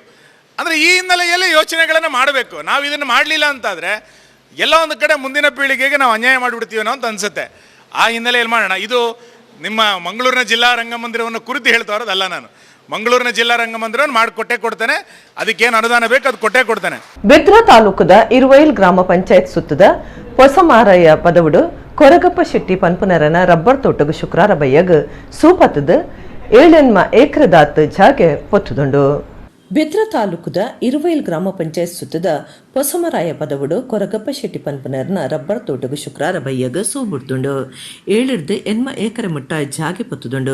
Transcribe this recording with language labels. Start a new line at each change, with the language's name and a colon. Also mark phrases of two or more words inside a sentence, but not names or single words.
Kannada: ಅಂದರೆ ಈ ಹಿನ್ನೆಲೆಯಲ್ಲಿ ಯೋಚನೆಗಳನ್ನು ಮಾಡಬೇಕು. ನಾವು ಇದನ್ನು ಮಾಡಲಿಲ್ಲ ಅಂತಾದರೆ ಎಲ್ಲ ಒಂದು ಕಡೆ ಮುಂದಿನ ಪೀಳಿಗೆಗೆ ನಾವು ಅನ್ಯಾಯ ಮಾಡಿಬಿಡ್ತೀವನೋ ಅಂತ ಅನಿಸುತ್ತೆ. ಆ ಹಿನ್ನೆಲೆಯಲ್ಲಿ ಮಾಡೋಣ. ಇದು ನಿಮ್ಮ ಮಂಗಳೂರಿನ ಜಿಲ್ಲಾ ರಂಗಮಂದಿರವನ್ನು ಕುರಿತು ಹೇಳ್ತಾ ಇರೋದಲ್ಲ ನಾನು. ಮಂಗಳೂರಿನ ಜಿಲ್ಲಾ ರಂಗಮಂದಿರವನ್ನು ಮಾಡಿಕೊಟ್ಟೇ ಕೊಡ್ತೇನೆ, ಅದಕ್ಕೇನು ಅನುದಾನ ಬೇಕು ಅದು ಕೊಟ್ಟೇ ಕೊಡ್ತೇನೆ.
Tulu: ಬಿದ್ರಾ ತಾಲೂಕದ ಇರುವೈಲ್ ಗ್ರಾಮ ಪಂಚಾಯತ್ ಸುತ್ತದ ಹೊಸಮಾರಯ್ಯ ಪದವುಡು ಕೊರಗಪ್ಪ ಶೆಟ್ಟಿ ಪನ್ಪುನರನ ರಬ್ಬರ್ ತೋಟಗು ಶುಕ್ರಾರ ಬಯ್ಯಗ್ ಸೂಪತ್ತದ 7 ಏಕರದಾತ್ ಜಾಗೆ ಪೊತ್ತುದುಂಡು. ಬಿದ್ರಾ ತಾಲೂಕದ ಇರುವೈಲ್ ಗ್ರಾಮ ಪಂಚಾಯತ್ ಸುತ್ತದ ಹೊಸಮರಾಯ ಪದವುಡು ಕೊರಗಪ್ಪ ಶೆಟ್ಟಿ ಪನ್ಪುನರ್ನ ರಬ್ಬರ್ ತೋಟಗು ಶುಕ್ರಾರ ಬಯ್ಯಗ ಸೂ ಬಿಡ್ತುಂಡು 7 ಏಕರ ಮುಟ್ಟ ಜಾಗೆ ಪೊತ್ತುದುಂಡು.